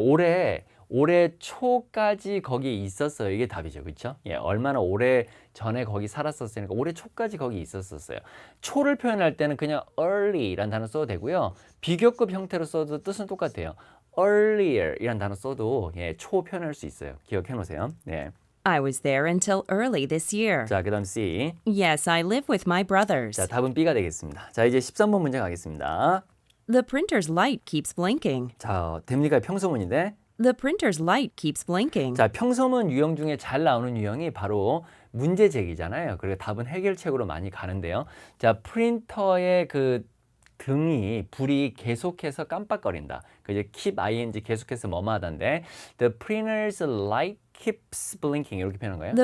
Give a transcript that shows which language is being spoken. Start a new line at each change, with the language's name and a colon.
Korean: 올해 초까지 거기 있었어요. 이게 답이죠. 그렇죠? 예, 얼마나 오래 전에 거기 살았었으니까 올해 초까지 거기 있었었어요. 초를 표현할 때는 그냥 early라는 단어 써도 되고요. 비교급 형태로 써도 뜻은 똑같아요. earlier이라는 단어 써도 예, 초 표현할 수 있어요. 기억해 놓으세요. 네.
English: I was there until early this year.
Korean: 자, 그다음 C.
English: Yes, I live with my brothers.
Korean: 자, 답은 B가 되겠습니다. 자, 이제 13번 문제 가겠습니다.
English: The printer's light keeps blinking.
Korean: 자, 됩니까? 평소문인데.
English: The printer's light keeps blinking.
Korean: 자, 평소문 유형 중에 잘 나오는 유형이 바로 문제 제기잖아요. 그리고 답은 해결책으로 많이 가는데요. 자, 프린터의 그 등이 불이 계속해서 깜빡거린다. 그 이제 keep ing 계속해서 뭐뭐 하던데
English: the printer's light keeps blinking
Korean: 이렇게 표현한 거예요.